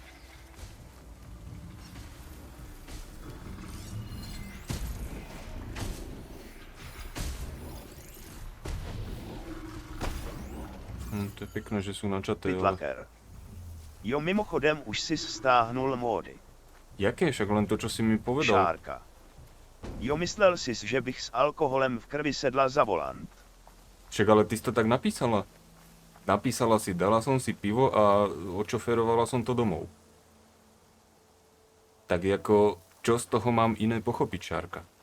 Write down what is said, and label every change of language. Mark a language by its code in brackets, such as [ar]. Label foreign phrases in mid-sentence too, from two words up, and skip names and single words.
[cs] To je pěkné, že jsou načaté, Pytlaker. Jo, mimochodem už si stáhnul módy. Jaké? [sk] Však len to, čo si mi povedal. Šárka. [cs] Jo, myslel jsi, že bych s alkoholem v krvi sedla za volant. [sk] Však ale ty si to tak napísala. Napísala si, dala som si pivo a odšoférovala som to domov. Tak ako, čo z toho mám iné pochopiť, Šárka?